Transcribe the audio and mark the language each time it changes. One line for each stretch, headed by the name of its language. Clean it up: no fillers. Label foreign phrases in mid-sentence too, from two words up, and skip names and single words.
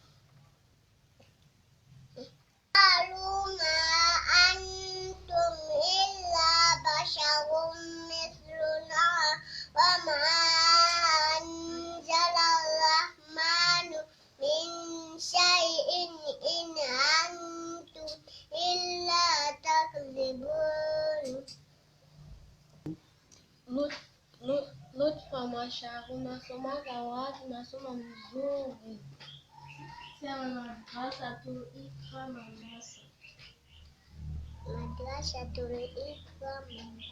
Arabic: قالوا ما أنتم إلا بشر مثلنا وما أنزل الرحمن من شيء إن أنتم إلا تكذبون.
Swahili: Lutfa Mashauri unasoma wapi? Unasoma mzuri. Sema Madrasatul Iqra Mombasa. Madrasatul Iqra Mombasa.